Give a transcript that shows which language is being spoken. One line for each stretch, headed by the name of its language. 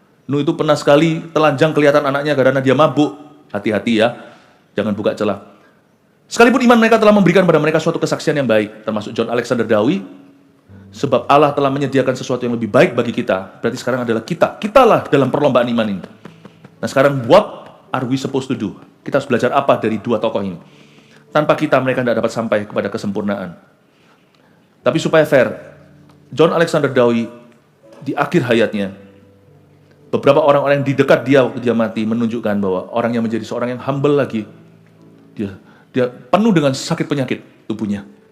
Indonesian: Nuh itu pernah sekali telanjang kelihatan anaknya karena dia mabuk. Hati-hati ya, jangan buka celah. Sekalipun iman mereka telah memberikan pada mereka suatu kesaksian yang baik, termasuk John Alexander Dowie, sebab Allah telah menyediakan sesuatu yang lebih baik bagi kita. Berarti sekarang adalah kitalah dalam perlombaan iman ini. Nah sekarang,
English: what are we supposed to do?
Indonesian: Kita harus belajar apa dari dua tokoh ini? Tanpa kita, mereka tidak dapat sampai kepada kesempurnaan. Tapi supaya fair, John Alexander Dowie di akhir hayatnya, beberapa orang-orang yang di dekat dia waktu dia mati menunjukkan bahwa orang yang menjadi seorang yang humble lagi, dia penuh dengan sakit penyakit tubuhnya.